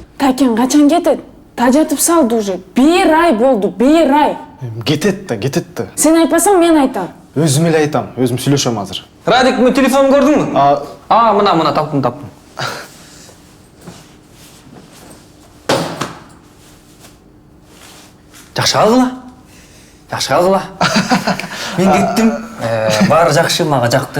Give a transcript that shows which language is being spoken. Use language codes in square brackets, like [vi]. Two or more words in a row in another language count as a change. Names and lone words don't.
[ky] Тәкен качан кетет? Тажатып салды уже. 1 ай болду, 1 ай. Кетет да. Сен айтпасаң мен айтам. Өзім эле айтам, өзім сүйлөшөм азыр. Радик, мен телефон көрдүңбү? Мына таптым. Жакшы калгыла. Мен кеттим. Баары жакшы, мага жакты.